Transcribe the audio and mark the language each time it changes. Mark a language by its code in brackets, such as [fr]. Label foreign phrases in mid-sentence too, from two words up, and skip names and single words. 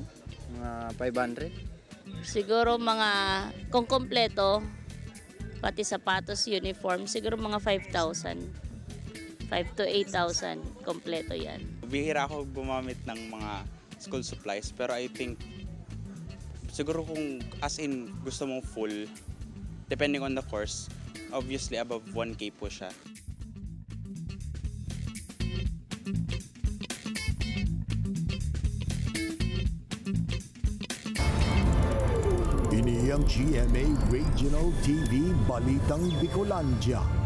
[tl] Mga 500? Siguro mga, kung kompleto, pati sapatos, uniform, siguro mga 5,000. 5 to 8,000 kompleto yan. Bihira ako gumamit ng mga [en] school supplies, [tl] pero [en] I think [tl] siguro kung as in gusto mong full, [en] depending on the course, obviously above 1K [tl] po siya. [bik] Ini ang GMA Regional TV Balitang Bicolandia.